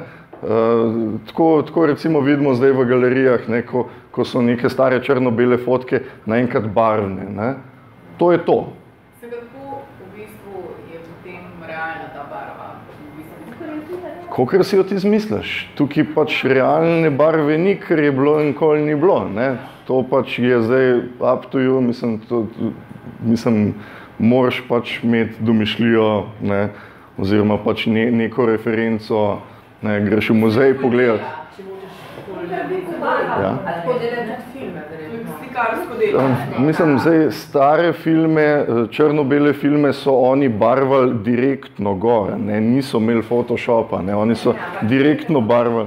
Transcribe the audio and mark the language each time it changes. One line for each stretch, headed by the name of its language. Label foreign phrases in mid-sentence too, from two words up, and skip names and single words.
Slovenian: Tako recimo vidimo zdaj v galerijah, ne, ko so neke stare črno-bele fotke naenkrat barvne. Ne? To je to. Se kako v bistvu je potem realna ta barva? Kakor si jo ti izmisliš. Tukaj pač realne barve ni, ker je bilo in nikoli ni bilo. Ne? To pač je zdaj
English: up to you,
Slovenian: mislim, moraš pač imeti domišljijo, ne? Oziroma pač neko referenco, ne, greš v muzej pogledati. Ja. Mislim, zdaj stare filme, črno-bele filme so oni barvali direktno gor, ne, niso imeli Photoshopa, ne, oni so direktno barvali.